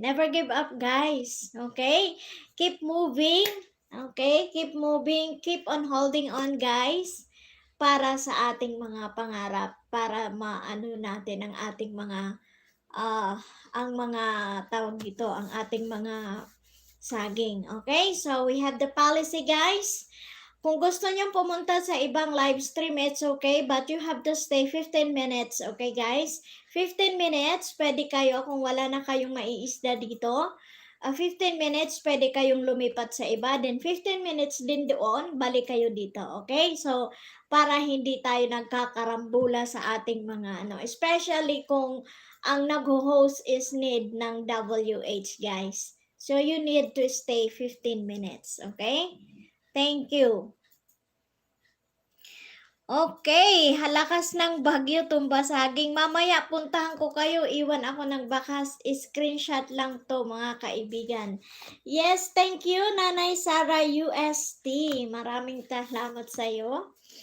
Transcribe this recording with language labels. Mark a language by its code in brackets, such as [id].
[en] Never give up, guys. Okay? Keep moving. Okay? Keep moving. Keep on holding on, guys. [tl] Para sa ating mga pangarap. Para maano natin ang ating mga ang mga tawag dito, ang ating mga saging. [en] Okay? So, we have the policy, guys. [tl] Kung gusto nyo pumunta sa ibang live stream, [en] it's okay, but you have to stay 15 minutes, okay guys? [tl] 15 minutes, pwede kayo kung wala na kayong maiisda dito. 15 minutes, pwede kayong lumipat sa iba. Then 15 minutes din doon, balik kayo dito, okay? So, para hindi tayo nagkakarambula sa ating mga especially kung ang nag-host is need ng WH, guys. [en] So, you need to stay 15 minutes, okay? Thank you. [tl] Okay, halakas ng bagyo tumba saging. Mamaya puntahan ko kayo, iwan ako ng bakas. Screenshot lang to mga kaibigan. [en] Yes, thank you Nanay Sara UST. [tl] Maraming salamat sa iyo.